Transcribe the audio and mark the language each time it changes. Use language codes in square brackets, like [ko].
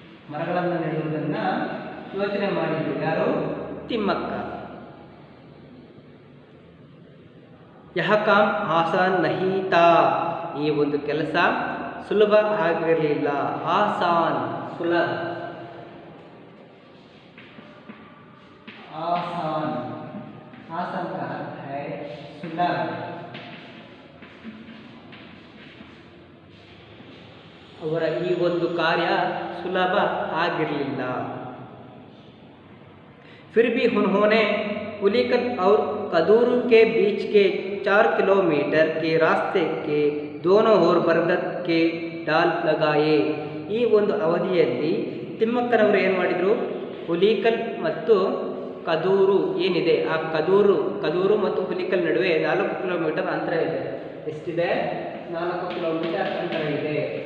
[kn] ಮರಗಳನ್ನು ನೆಡುವುದನ್ನು ಯೋಚನೆ ಮಾಡಿದ್ರು ಯಾರು, ತಿಮ್ಮಕ್ಕ. [hi] ಯಹ ಕಾಮ್ ಆಸಾನ್ ನಹೀ ತಾ, [kn] ಈ ಒಂದು ಕೆಲಸ ಸುಲಭ ಆಗಿರಲಿಲ್ಲ. [hi] ಆಸಾನ್ ಸುಲಭ, आसान, आसान का अर्थ है सुलभ. [kn] ಅವರ ಈ ಒಂದು ಕಾರ್ಯ ಸುಲಭ ಆಗಿರಲಿಲ್ಲ. [hi] फिर भी उन्होंने पुलिकल और कदूरू के बीच के 4 किलोमीटर के रास्ते के दोनों ओर बरगद के डाल लगाए. [kn] ಈ ಒಂದು ಅವಧಿಯಲ್ಲಿ ತಿಮ್ಮಕ್ಕನವರು ಏನು ಮಾಡಿದರು, ಹುಲಿಕಲ್ ಮತ್ತು ಕದೂರು ಏನಿದೆ, ಆ ಕದೂರು ಮತ್ತು ಹುಲಿಕಲ್ ನಡುವೆ 4 ಕಿಲೋಮೀಟರ್ ಅಂತರ ಇದೆ. ಎಷ್ಟಿದೆ? 4 ಕಿಲೋಮೀಟರ್ ಅಂತರ ಇದೆ.